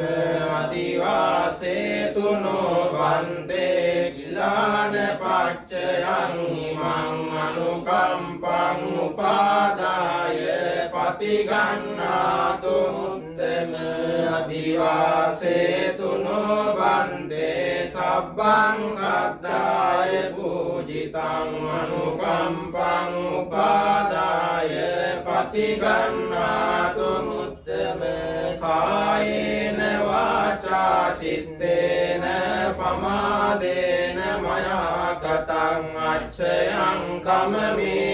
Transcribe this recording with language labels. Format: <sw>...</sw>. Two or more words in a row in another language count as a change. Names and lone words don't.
<pi>අදිවාසේතු නෝ බන්තේ කිලාන පච්චයං ඉමං අනුකම්පං උපාදාය පතිගන්නාතු මුත්තම අදිවාසේතු නෝ බන්තේ සබ්බං සද්දාය පූජිතං අනුකම්පං උපාදාය පතිගන්නාතු කායේන වාචා චිත්තේන පමාදේන මයා කතං අච්ඡයං කමමේ</pi>